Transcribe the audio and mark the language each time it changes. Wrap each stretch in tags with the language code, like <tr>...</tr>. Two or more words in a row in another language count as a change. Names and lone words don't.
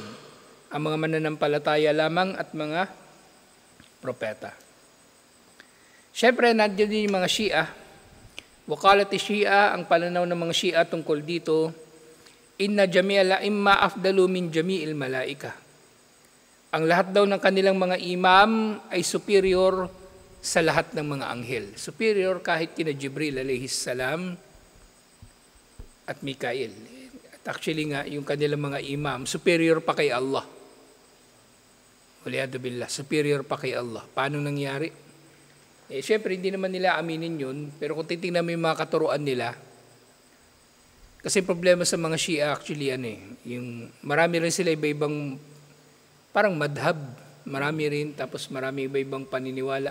<tl>Ang mga mananampalataya lamang at mga propeta. Siyempre, nandiyan din yung mga Shia. Wakalati Shia, ang pananaw ng mga Shia tungkol dito,</tl> <ar>إن جميع الأئمة أفضل من جميع الملائكة.</ar> <tl>Ang lahat daw ng kanilang mga imam ay superior sa lahat ng mga anghel. Superior kahit kina Jibril</tl> <ar>عليه السلام</ar> <tl>at Mikael. At actually nga, yung kanilang mga imam, superior pa kay Allah.</tl> <ar>والعياذ بالله,</ar> <tl>superior pa kay Allah. Paano nangyari? Siyempre, hindi naman nila aminin yun, pero kung titingnan mo yung mga katuruan nila, kasi problema sa mga Shia actually, yung marami rin sila iba-ibang, parang madhab, marami rin, tapos marami iba-ibang paniniwala.</tl>